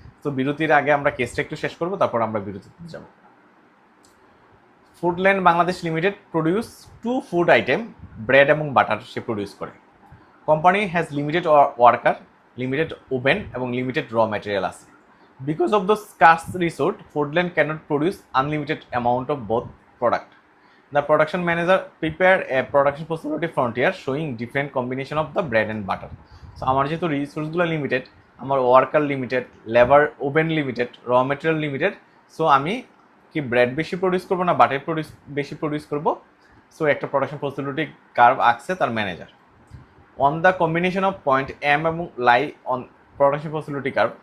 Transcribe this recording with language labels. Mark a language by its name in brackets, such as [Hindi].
[Bangla] তো বিরতির আগে আমরা কেসটা একটু শেষ করবো, তারপর আমরা বিরতিতে যাব। [English] Foodland Bangladesh limited produce 2 food item, [Bangla] bread এবং বাটার সে প্রডিউস করে। [English] Company has limited worker, limited oven এবং limited raw material আছে। Because of the scarce resource, Foodland cannot produce unlimited amount of both product. The production manager prepared a production facility frontier showing different combination of the bread and butter. [Bangla] So আমার যেহেতু রিসোর্সগুলো limited, আমার worker limited, labour oven limited, র material limited, so আমি কি bread বেশি produce করবো না butter বেশি প্রডিউস করবো? সো একটা প্রোডাকশন ফ্যাসিলিটি কার্ভ আঁকছে তার manager. [English] On the combination of point M এবং lie on production facility curve.